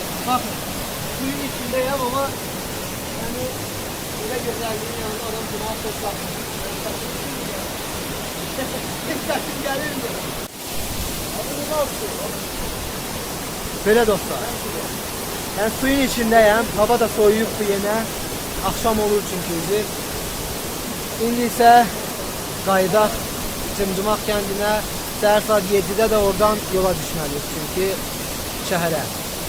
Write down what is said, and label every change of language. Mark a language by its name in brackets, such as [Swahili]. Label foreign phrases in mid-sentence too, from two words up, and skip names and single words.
[Turkish] Bakın, suyun içindeyim ama yani böyle güzelliğin yanında adam günah seslenmiş. Sesim gelir mi? Böyle dostlar. Ben suyun içindeyim. Hava da soğuyup bu yine. Akşam olur çünkü. [Azerbaijani] İndi ise qayıdaq Cımcımaq kəndinə. Səhər saat 7-də də oradan yola düşməliyik çünki şəhərə.